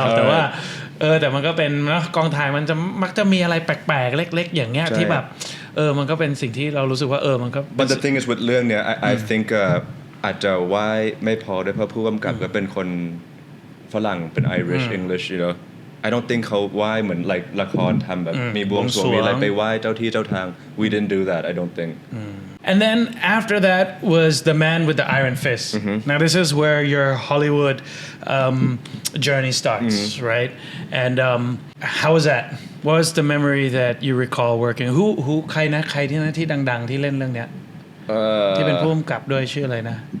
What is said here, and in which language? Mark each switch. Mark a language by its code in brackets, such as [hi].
[th] แต่ว่าแต่มันก็เป็นเนาะกองถ่ายมันจะมักจะมีอะไรแปลกๆเล็กๆอย่างเงี้ยที่แบบมันก็เป็นสิ่งที่เรารู้สึกว่ามันก็ [en] But the thing is with [th] เรื่องเนี้ย [en] I think [th] อาจจะไหว้ไม่พอด้วยเพราะผู้กำกับก็เป็นคนฝรั่งเป็น [en] Irish English you know I don't think [th] เขาไหว้เหมือน like ละครทำแบบมีบวงสรวงมีอะไรไปไหว้เจ้าที่เจ้าทาง [en] we didn't do that I don't think And then after that was The Man with the Iron Fist. Now this is where your Hollywood journey starts, right? And how was that? What was the memory that you recall working? [th] Who ใครนะใครที่ดังๆที่เล่นเรื่องเนี้ยที่เป็นผู้กำกับด้วยชื่ออะไรนะ